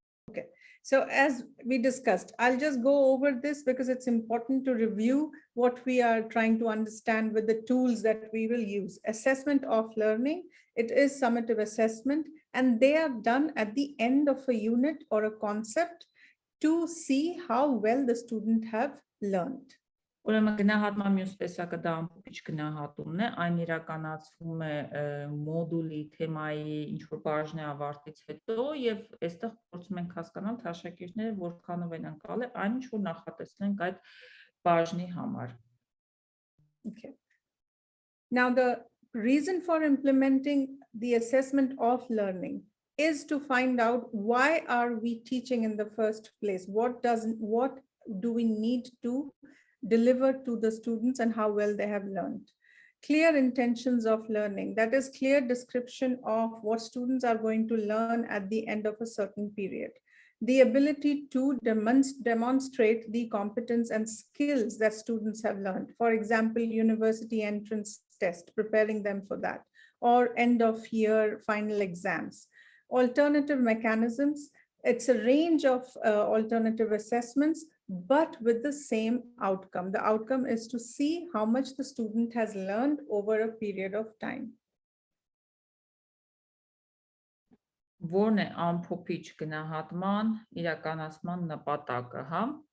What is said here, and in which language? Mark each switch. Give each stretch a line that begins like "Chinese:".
English: Okay, so as we discussed, I'll just go over this because it's important to review what we are trying to understand with the tools that we will use. Assessment of learning, it is summative assessment, and they are done at the end of a unit or a concept to see how well the student have learned.
Armenian: Ուրեմն գնահատման մյուս տեսակը դա ամփոփիչ գնահատումն է, այն իրականացվում է մոդուլի թեմայի ինչ-որ բաժնի ավարտից հետո եւ այստեղ փորձում ենք հասկանալ թե աշակերտները որքանով են անցել այն ինչ որ նախատեսնենք այդ բաժնի համար։
English: Okay. Now the reason for implementing the assessment of learning is to find out why are we teaching in the first place? What do we need to deliver to the students and how well they have learned? Clear intentions of learning, that is clear description of what students are going to learn at the end of a certain period. the ability to demonstrate the competence and skills that students have learned. For example, university entrance test, preparing them for that, or end of year final exams. Alternative mechanisms, it's a range of alternative assessments, but with the same outcome. The outcome is to see how much the student has learned over a period of time.
Armenian: Որն է ամփոփիչ գնահատման իրականացման նպատակը, հա?